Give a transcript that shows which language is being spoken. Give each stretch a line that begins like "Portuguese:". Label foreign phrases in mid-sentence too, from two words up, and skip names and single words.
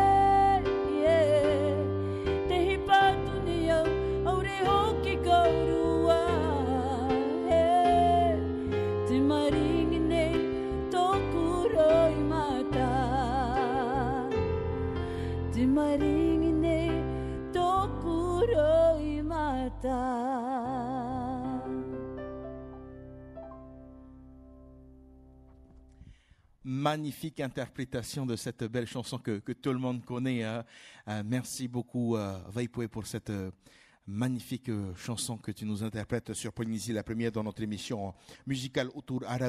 Māori: Te hipatu ni au aure hoki kaurua Te maringi nei tōku roi mata Te maringi nei tōku roi mata
French: Magnifique interprétation de cette belle chanson que tout le monde connaît. Hein. Merci beaucoup, Vaipoué, pour cette magnifique chanson que tu nous interprètes sur Polynésie la première dans notre émission musicale autour Araou.